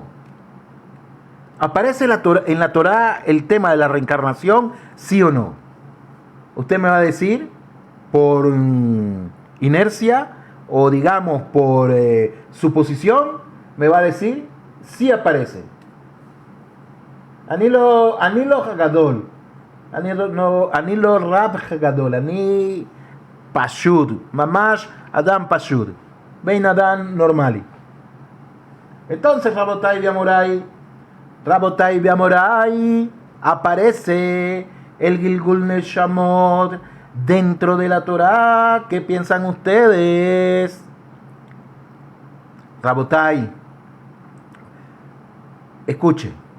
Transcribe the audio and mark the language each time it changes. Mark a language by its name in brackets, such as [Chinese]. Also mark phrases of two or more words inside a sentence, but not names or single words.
[Spanish] ¿Aparece en la Torá el tema de la reencarnación, sí o no? Usted me va a decir por inercia o digamos por suposición, me va a decir sí aparece. [Hebrew] אני לא הגדול, אני לא רב הגדול, אני פשוט, ממש אדם פשוט, בן אדם נורמלי. [Spanish] Entonces, [Hebrew] רבותיי ומוריי, [Spanish] aparece el [Hebrew] גלגול נשמות [Spanish] dentro de la Torá. ¿Qué piensan ustedes? Rabotai, escuche.